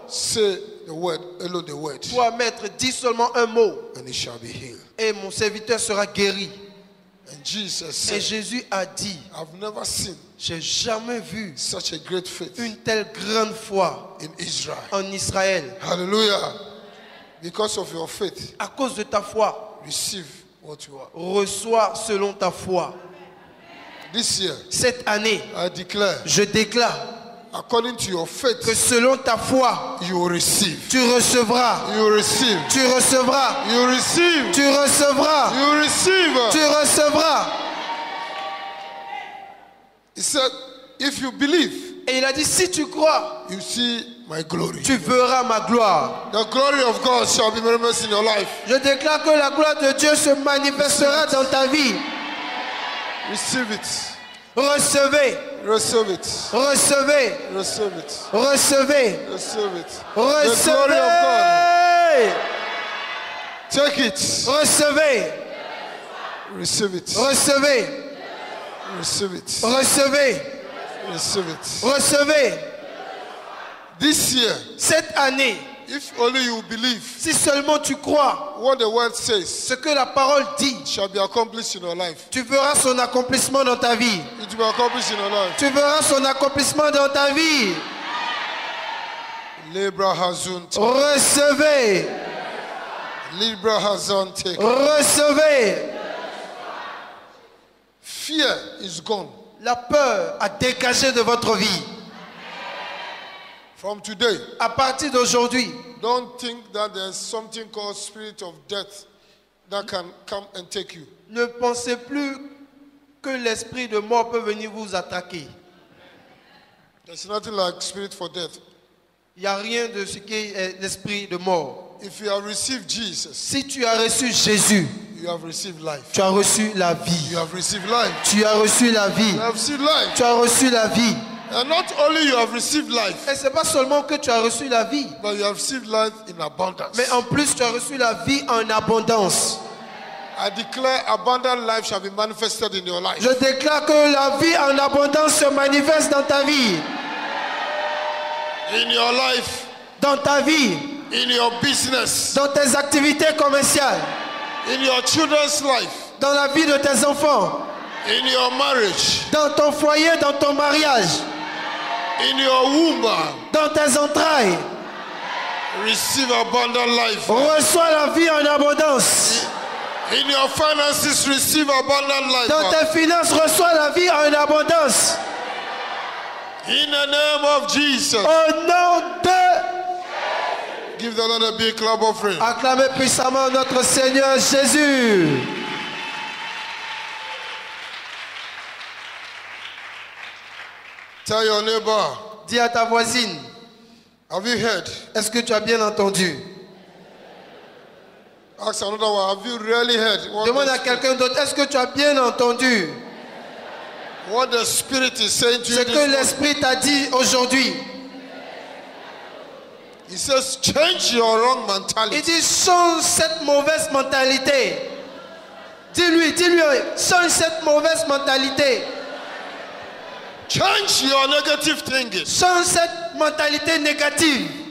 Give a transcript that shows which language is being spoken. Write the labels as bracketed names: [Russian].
[English] say the word, hello the word, [French] toi, maître, dis seulement un mot [English] and he shall be healed. [French] et mon serviteur sera guéri. [English] And Jesus [French] Et [English] said, [French] Jésus a dit, [English] I've never seen [French] j'ai jamais vu [English] such a great faith [French] une telle grande foi [English] in Israel. [French] en Israël. [English] Hallelujah. Because of your faith, [French] À cause de ta foi, [English] receive what you are. [French] reçois selon ta foi. [English] This year, [French] Cette année, [English] I declare, [French] je déclare [English] according to your faith, [French] que selon ta foi, [English] you will receive. [French] tu recevras, [English] You will receive. [French] tu recevras, [English] You will receive. [French] tu recevras, [English] You will receive. [French] tu recevras. [English] He said, if you believe, [French] Et il a dit, si tu crois, [English] you see my glory. [French] tu verras ma gloire. [English] The glory of God shall be manifest in your life. [French] Je déclare que la gloire de Dieu se manifestera dans ta vie. [English] Receive it. [French] Recevez, [English] Receive it. [French] recevez, [English] Receive it. [French] recevez, [English] Receive it. The glory of God. [French] recevez, [English] Take it. [French] recevez, [English] Receive it. [French] recevez, [English] Receive it. [French] recevez, [English] Receive it. [French] recevez. [English] This year, [French] Cette année, [English] if only you believe [French] si seulement tu crois [English] what the word says [French] ce que la parole dit, [English] shall be accomplished in your life. [French] tu verras son accomplissement dans ta vie. [English] It will be accomplished in your life. [French] Tu verras son accomplissement dans ta vie. Libra Hazun. Recevez, Libra Hazun take. recevez. [English] Fear is gone. [French] La peur a dégagé de votre vie. [English] From today, [French] À partir d'aujourd'hui, [English] don't think that there's something called spirit of death that can come and take you. [French] ne pensez plus que l'esprit de mort peut venir vous attaquer. [English] There's nothing like spirit for death. [French] Il n'y a rien de ce qui est l'esprit de mort. [English] If you have received Jesus, [French] Si tu as reçu Jésus, [English] you have received life. [French] tu as reçu la vie. [English] You have received life. [French] Tu as reçu la vie. [English] You have received life. [French] Tu as reçu la vie. [English] And not only you have received life, [French] Et ce n'est pas seulement que tu as reçu la vie, [English] but you have received life in abundance. [French] mais en plus tu as reçu la vie en abondance. [English] I declare abundant life shall be manifested in your life. [French] Je déclare que la vie en abondance se manifeste dans ta vie. [English] In your life, [French] Dans ta vie, [English] in your business, [French] dans tes activités commerciales, [English] in your children's life, [French] dans la vie de tes enfants, [English] in your marriage, [French] dans ton foyer, dans ton mariage, [English] in your womb. [French] dans tes entrailles. [English] Receive abundant life. [French] Reçois la vie en abondance. [English] In your finances, receive abundant life. [French] Dans tes finances, reçois la vie en abondance. [English] In the name of Jesus. [French] Au nom de... [English] Give the Lord a big clap offering. [French] Acclamez puissamment notre Seigneur Jésus. [English] Tell your neighbor, [French] Dis à ta voisine, [English] have you heard? [French] est-ce que tu as bien entendu? [English] Ask another one, have you really heard? [French] Demande à quelqu'un d'autre, est-ce que tu as bien entendu [English] What the Spirit is saying to you [French] ce [English] this [French] que [English] morning? [French] l'Esprit t'a dit aujourd'hui? [English] He says, change your wrong [French] Il [English] mentality. [French] dit, change cette mauvaise mentalité. Dis-lui, change cette mauvaise mentalité. [English] Change your negative thinking. [French] Change cette mentalité négative.